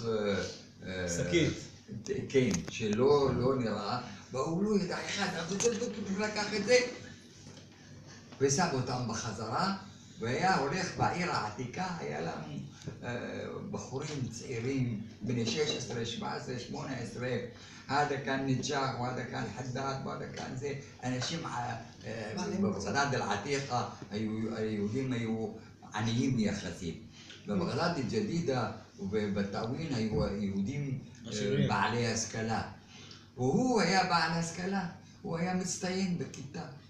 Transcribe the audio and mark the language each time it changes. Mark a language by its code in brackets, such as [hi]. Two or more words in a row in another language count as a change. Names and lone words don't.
[he] שקית. כן, שלא נראה, והוא לא ידע אחד, אז הוא לקח את זה ושם אותם בחזרה, והיה הולך בעיר העתיקה, היה לנו בחורים צעירים, בני 16, 17, 18, [ar] هذا كان نجاح وهذا كان حداد وهذا كان [he] זה, אנשים בבגדד אל-עתיקה, היהודים היו עניים יחסית. בבגדד אל-ג'דידה ובטאווין היו יהודים בעלי השכלה. והוא היה בעל השכלה, הוא היה מצטיין בכיתה.